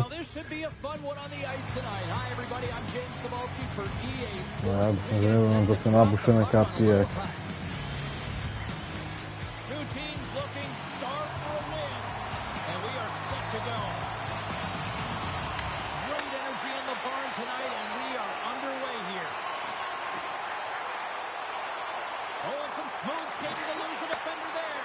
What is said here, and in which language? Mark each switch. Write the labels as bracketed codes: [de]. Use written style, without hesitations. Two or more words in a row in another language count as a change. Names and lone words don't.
[en] Well, this should be a fun one on the ice tonight. Hi, everybody. I'm James Cebulski for EA [sk] No ja [en] Sports. [sk] dúfam, že nebudem zase nabušené karty, jak [en] Two teams looking starved for a win, and we are set to go. Great energy in the barn tonight, and we are underway here. Oh, and some smooth skating to lose a defender there.